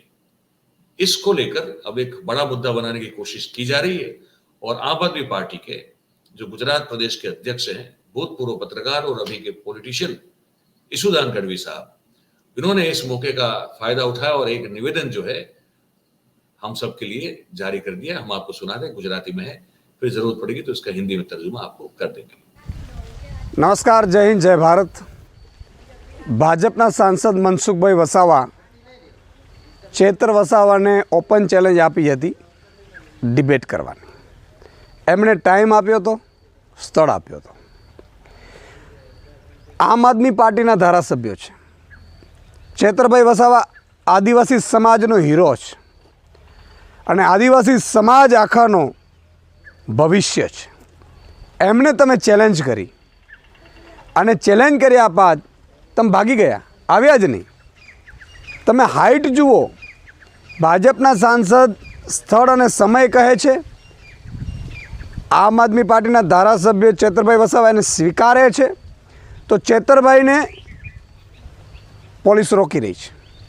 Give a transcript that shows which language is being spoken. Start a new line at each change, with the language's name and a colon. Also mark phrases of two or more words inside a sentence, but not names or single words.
Hindi: इसको लेकर अब एक बड़ा मुद्दा बनाने की कोशिश की जा रही है और आम आदमी पार्टी के जो गुजरात प्रदेश के अध्यक्ष हैं, भूतपूर्व पत्रकार और अभी के पॉलिटिशियन ईशुदान गढ़वी साहब, इन्होंने इस मौके का फायदा उठाया और एक निवेदन जो है हम सब के लिए जारी कर दिया। हम आपको सुना दें, गुजराती में है, फिर जरूरत पड़ेगी तो इसका हिंदी में तर्जुमा आपको कर देंगे।
Gujarati: નમસ્કાર, જય હિંદ, જય ભારત. ભાજપ સાંસદ મનસુખભાઈ વસાવા ચેતર વસાવાને
English: open challenge
Gujarati: આપી હતી ડિબેટ કરવાની। એમણે ટાઇમ આપ્યો તો, સ્થળ આપ્યો તો। આમ આદમી પાર્ટીના ધારાસભ્યો છે। ચેતરભાઈ વસાવા આદિવાસી સમાજનો હીરો છે અને આદિવાસી સમાજ આખાનો ભવિષ્ય છે। એમણે તમે ચેલેન્જ કરી અને ચેલેન્જ કર્યા બાદ તમે ભાગી ગયા, આવ્યા જ નહીં। તમે હાઇટ જુઓ, ભાજપના સાંસદ સ્થળ અને સમય કહે છે, આમ આદમી પાર્ટીના ધારાસભ્ય ચેતરભાઈ વસાવા એને સ્વીકારે છે, તો ચેતરભાઈને પોલીસ રોકી રહી છે।